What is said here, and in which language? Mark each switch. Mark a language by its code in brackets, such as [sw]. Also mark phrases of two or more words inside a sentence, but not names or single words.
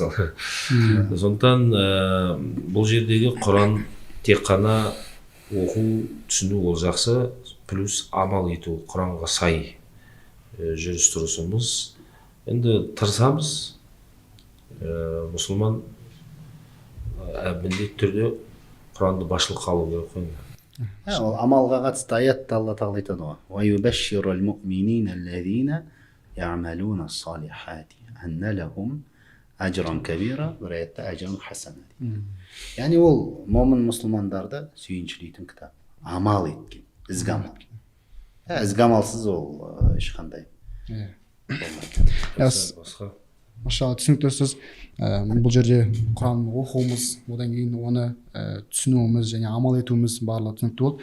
[kk] Сондықтан бұл жердегі Құран тек қана оқу, түсіну ол жақсы, плюс амал ету, Құранға сай жүріс тұрысымыз. Енді тырысамыз, мұсылман міндетті түрде Құранды басшылыққа алу керек қой. Ол амалға қатысты аятта Алла тағала айтады ғой. [ar] ويبشر المؤمنين الذين يعملون الصالحات أن لهم أجرا كبيرا, [kk] бір аятта [ar] أجرا حسنا. [kk] Яғни ол момын мұсылмандарды сүйіншілейтін кітап. Амал еткен, ізгі амал. Ізгі амалсыз ол ешқандай. Машалла, түсінікті сөз. Бұл жерде Құранды оқуымыз, одан кейін оны түсінуіміз және амал етуіміз барлығы түсінікті болды.